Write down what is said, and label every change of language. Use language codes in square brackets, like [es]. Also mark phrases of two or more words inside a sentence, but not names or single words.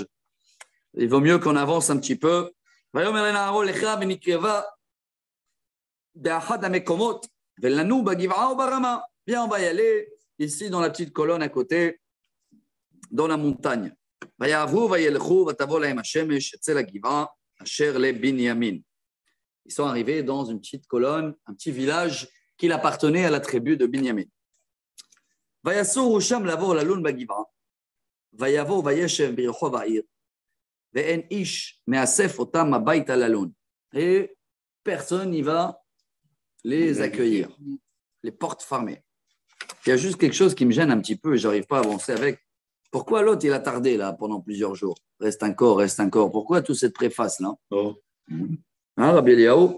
[fr] Il vaut mieux qu'on avance un petit peu. Viens, on va y aller ici dans la petite colonne à côté, dans la montagne. Ils sont arrivés dans une petite colonne, un petit village qui appartenait à la tribu de Binyamin. [he] ויבוא וישב ברחוב העיר, ואין איש מאסף אותם הביתה ללון. [fr] Et personne n'y va les accueillir. Les portes fermées. Il y a juste quelque chose qui me gêne un petit peu et je n'arrive pas à avancer avec. Pourquoi l'autre, il a tardé là pendant plusieurs jours? Reste encore. Pourquoi toute cette préface là? Oh. Hein, Rabbi Eliaou?